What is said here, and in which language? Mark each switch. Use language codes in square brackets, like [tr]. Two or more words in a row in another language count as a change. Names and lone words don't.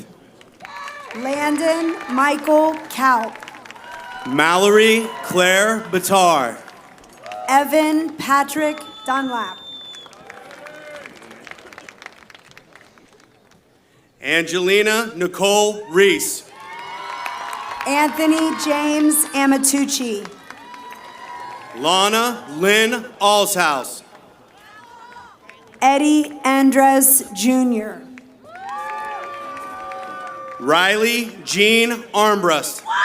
[en] Landon Michael Kalp. Mallory Claire Batar. Evan Patrick Dunlap. Angelina Nicole Reese. Anthony James Amatucci. Lana Lynn Allshouse. Eddie Andres Jr. Riley Jean Armbrust.